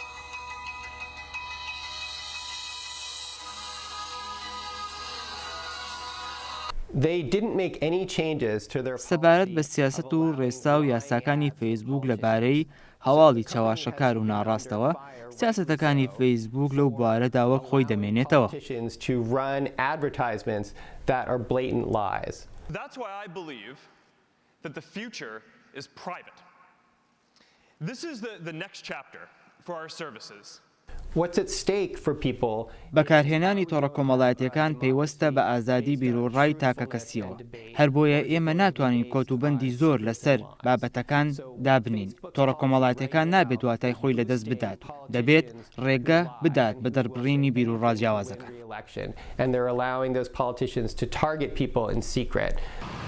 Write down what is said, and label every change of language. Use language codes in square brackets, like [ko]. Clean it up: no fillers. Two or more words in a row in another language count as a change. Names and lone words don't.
[ckb] سەبارەت بە سیاسەت و ڕێسا و یاساکانی فەیسبووک لەبارەی هەواڵی چاواشەکار و ناڕاستەوە سیاسەتەکانی فەیسبووک لەو بوارەدا وەک خۆی دەمێنێتەوە. [en] That's why I believe that the future is private. This is the next chapter for our services. What's at stake for people? [ckb] بەکارهێنانی تۆڕە کۆمەڵایەتیەکان پەیوەستە بە ئازادی بیرۆڕای تاکە کەسیەوە. هەر بۆیە ئێمە ناتوانین کۆتوبەندی زۆر لەسەر بابەتەکان دابنین. تۆڕە کۆمەڵایەتیەکان نابێت دواتای خۆی لەدەست بدات. دەبێت ڕێگە بدات بە دەربڕینی بیرۆڕا جیاوازەکان. [en] And they're allowing those politicians to target people in secret.